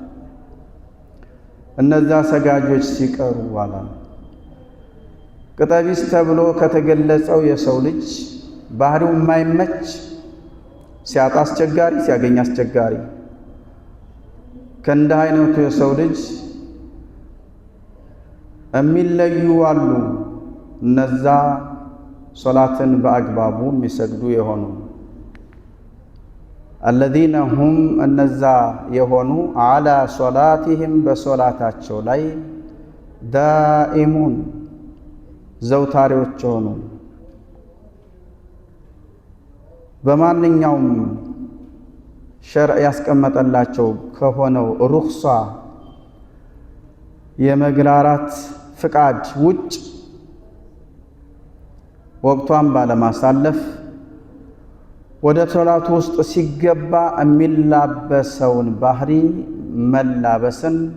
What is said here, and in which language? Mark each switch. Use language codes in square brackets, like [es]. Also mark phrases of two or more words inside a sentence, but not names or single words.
[am] እነዛ ሰጋጆች ሲቀሩ ዋላ ቅጠቢስ ተብሎ ከተገለጸው የሰው ልጅ ባህሪው የማይመች ሲያጣ አስቸጋሪ ሲያገኝ አስቸጋሪ ከእንደ አይነቱ የሰው ልጅ የሚለዩ አሉ። እነዛ ሶላትን በአግባቡ የሚሰግዱ የሆኑ [ar] الذين هم [am] እነዛ የሆኑ [ar] على صلاتهم [am] በሶላታቸው ላይ ዳኢሙን ዘውታሪዎች ሆኑ። በማንኛውም ሸርዕ ያስቀመጠላቸው ከሆነው ሩኽሳ የመግራራት ፍቃድ ውጭ ወቅቷን ባለማሳለፍ ወደ ሶላቱ ውስጥ ሲገባ የሚላበሰውን ባህሪ መላበስን